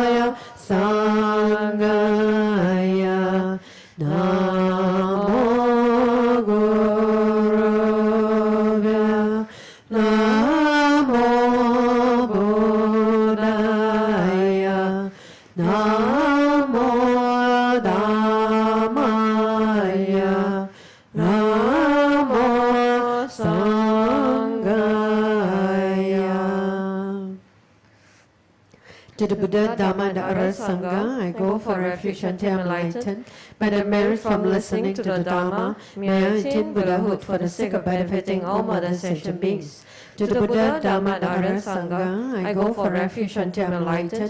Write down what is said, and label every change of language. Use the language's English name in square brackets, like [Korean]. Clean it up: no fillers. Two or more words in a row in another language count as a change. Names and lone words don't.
[Pali] Sanghaya, Namo Gurubhya, Namo Buddhaya, Namo Dhammaya, Namo Sanghaya. [English] To the Buddha, Dhamma, and the Arhat Sangha, I go for refuge until I am enlightened. By the merit from listening to the Dhamma, may I attain Buddhahood for the sake of benefiting all modern sentient beings. To the Buddha, Dhamma, and the Arhat Sangha, I go for refuge until I am enlightened.